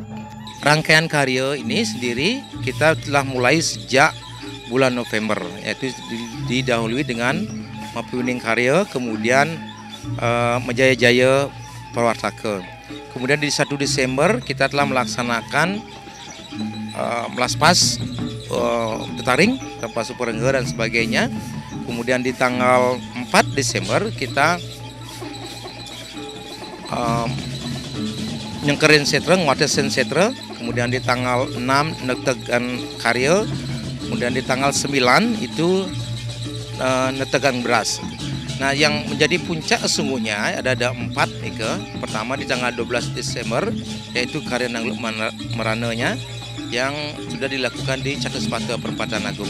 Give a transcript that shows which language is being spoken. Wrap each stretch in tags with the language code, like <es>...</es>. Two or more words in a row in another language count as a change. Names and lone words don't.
<id>Rangkaian karya ini sendiri kita telah mulai sejak bulan November, yaitu didahului dengan Mapiuning Karya, kemudian Majaya-Jaya Parwartaka. Kemudian di 1 Desember kita telah melaksanakan melaspas tetaring tanpa superengga dan sebagainya. Kemudian di tanggal 4 Desember kita</id> <ban>nyengkerin setra, nguatesin setra.</ban> <id>Kemudian di tanggal 6</id> <ban>netegan karya.</ban> <id>Kemudian di tanggal 9 itu</id> <ban>netegan beras.</ban> <id>Nah, yang menjadi puncak sesungguhnya ada 4 nih ke. Pertama di tanggal 12 Desember yaitu karya Nangluk Merananya yang sudah dilakukan di Catusepata Perempatan Agung.</id>